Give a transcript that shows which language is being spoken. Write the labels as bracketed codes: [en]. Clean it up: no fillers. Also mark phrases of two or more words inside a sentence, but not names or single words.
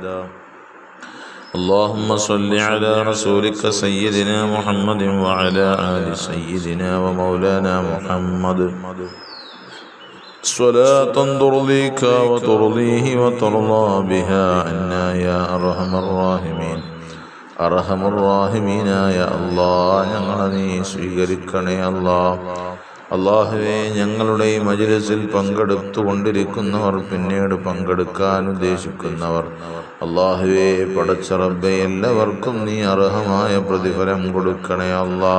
[ar] اللهم صل على رسولك سيدنا محمد وعلى آل سيدنا ومولانا محمد صلاة ترضيك وترضيه وترضى بها عنا يا أرحم الراحمين [ml] അർഹമുർ റഹീമീനായ അല്ലാഹ് ഞങ്ങളെ നീ സ്വീകരിക്കണേ അല്ലാഹ് അല്ലാഹുവേ, ഞങ്ങളുടെ ഈ മജ്‌ലിസിൽ പങ്കെടുത്തുകൊണ്ടിരിക്കുന്നവർ, പിന്നീട് പങ്കെടുക്കാൻ ഉദ്ദേശിക്കുന്നവർ, അല്ലാഹുവേ പടച്ച റബ്ബേ, എല്ലാവർക്കും നീ അർഹമായ പ്രതിഫലം കൊടുക്കണേ അല്ലാ.